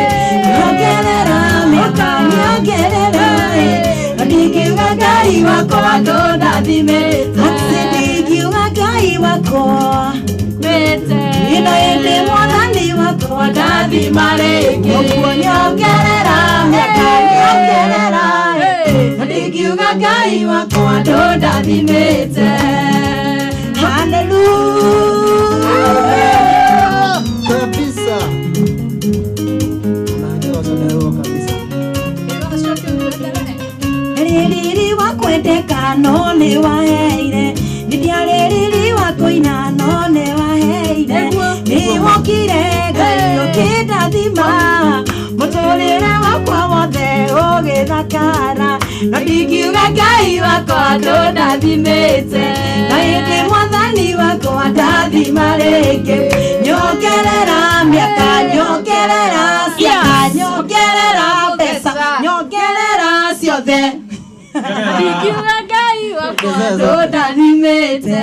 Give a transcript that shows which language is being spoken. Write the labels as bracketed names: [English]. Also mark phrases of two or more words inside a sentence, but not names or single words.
[Kikuyu] nyongerera mĩaka nyongerera no ndingiuga Ngai wakwa ndũndathimĩte atĩ ndingiuga Ngai wakwa no hĩndĩ mwathani wakwa ndathimarĩte ũguo nyongerera mĩaka nyongerera no ndingiuga Ngai wakwa ndũndathimĩte. [Swahili] Hallelujah. Kabisa. Unaanza sana kabisa. [Kikuyu] Riri wa kwendeka no ni waheire ndiariri wa kuina no ni waheire ni wokire Ngai ukindathima muturire wakwa wothe ugithakara no ndingiuga Ngai wakwa ndũndathimĩte na hĩndĩ mwathani wakwa ndathimarĩte nyongerera mĩaka nyongerera ciana nyongerera mbeca nyongerera ciothe ndingiuga Ngai wakwa ndũndathimĩte